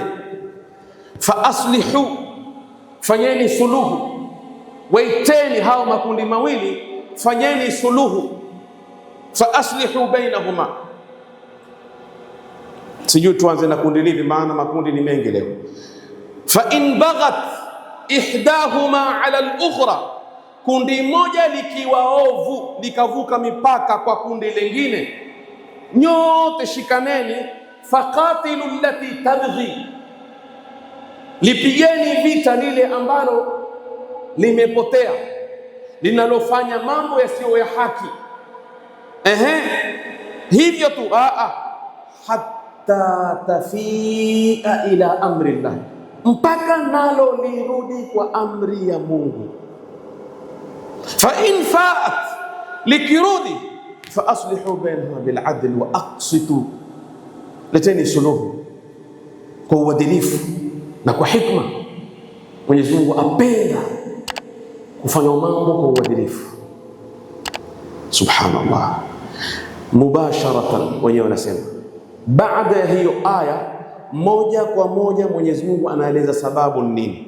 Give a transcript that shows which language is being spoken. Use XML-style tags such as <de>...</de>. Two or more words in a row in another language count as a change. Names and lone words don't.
<ar>فأصلحوا,</ar> <sw>fanyeni suluhu, waiteni hao makundi mawili, fanyeni suluhu.</sw> <ar>فأصلحوا بينهما,</ar> <sw>Sijui tuanze na kundi lipi, maana makundi ni mengi leo.</sw> <ar>فإن بغت إحداهما على الأخرى,</ar> <sw>kundi moja likiwa ovu likavuka mipaka kwa kundi lingine, nyote shikaneni.</sw> <ar>فقاتلوا التي تبغي,</ar> <sw>lipigeni vita lile ambalo limepotea, linalofanya mambo yasiyo ya haki. Hivyo tu</sw> <ar>حتى تفيء إلى أمر الله,</ar> <sw>mpaka nalo lirudi kwa amri ya Mungu.</sw> <ar>فإن فاءت,</ar> <sw>likirudi,</sw> <ar>فأصلحوا بينهما بالعدل وأقسطوا,</ar> <sw>leteni suluhu kwa uadilifu na kwa hikma. Mwenyezi Mungu apenda kufanya mambo kwa uadilifu. Subhanallah. Mubasharatan, wenyewe wanasema baada ya hiyo aya moja kwa moja Mwenyezi Mungu anaeleza sababu nini.</sw>